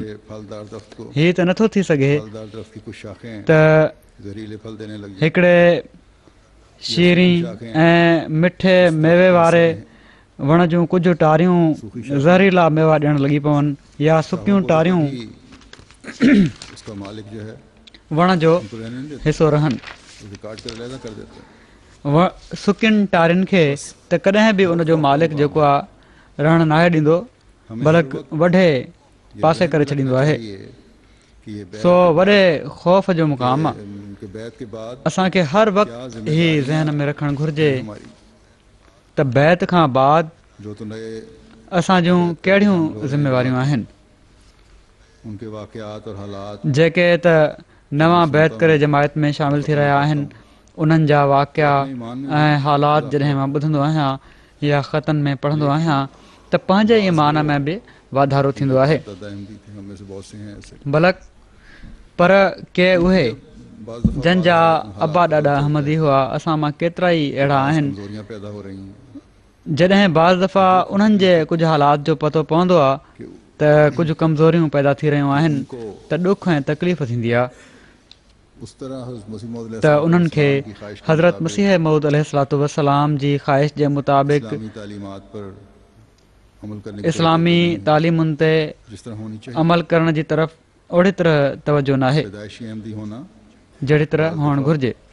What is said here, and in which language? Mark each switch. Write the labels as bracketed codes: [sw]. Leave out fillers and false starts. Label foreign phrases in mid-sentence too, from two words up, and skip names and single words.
[ur] کہ پھلدار درخت کو [sd] हीअ त नथो थी सघे [ur] پھلدار درخت کی کچھ شاخیں [sd] त [ur] زہریلے پھل دینے لگ جائے [sd] हिकिड़े शीरी ऐं मिठे मेवे वारे वण जूं कुझु टारियूं ज़हरीला मेवा ॾियणु लॻी पवनि या सुकियूं टारियूं [ur] اس کا مالک جو ہے [sd] वण जो [ur] ان کو رہنے نہیں دیتا [sd] हिसो रहनि। [ur] اسے کاٹ کر علیحدہ کر دیتا ہے. [sd] सुकियुनि टारियुनि खे त कॾहिं बि उनजो मालिक जेको आहे रहणु नाहे ॾींदो बल्कि वढे पासे करे छॾींदो आहे। [ur] یہ کہ یہ بیعت [sd] सो वॾे ख़ौफ़ जो मुक़ाम आहे। [ur] کے بیعت کے بعد [sd] असांखे हर वक़्तु ही ज़हन में रखणु घुरिजे [ur] ہماری [sd] त बैत खां बाद [ur] جو تو نئے [sd] असां जूं कहिड़ियूं ज़िम्मेवारियूं आहिनि [ur] ان کے واقعات اور حالات [sd] जेके त नवां बैत करे जमायत में शामिल थी रहिया आहिनि उन्हनि जा वाक़िया ऐं हालात जॾहिं मां ॿुधंदो आहियां या ख़तनि में पढ़ंदो आहियां त पंहिंजे ईमान में बि वाधारो थींदो आहे। [ur] دادا احمدی تھے ہم میں سے بہت سے ہیں ایسے [sd] बलक पर के उहे [ur] بعض دفعہ [sd] जंहिंजा अबा ॾाॾा अहमदी हुआ असां मां केतिरा ई अहिड़ा आहिनि [ur] کمزوریاں پیدا ہو رہی ہیں [sd] जॾहिं बाज़ दफ़ा उन्हनि जे कुझु हालात जो पतो पवंदो आहे त कुझु कमज़ोरियूं पैदा थी रहियूं आहिनि त ॾुख ऐं तकलीफ़ थींदी आहे त उन्हनि खे हज़रत मसीह मऊद [ar] عليه الصلاة والسلام [sd] जी ख़्वाहिश जे मुताबिक़ इस्लामी तालीमुनि ते अमल करण जी तरफ़ ओड़ी तरह तवजो न आहे जहिड़ी तरह हुअणु घुरिजे।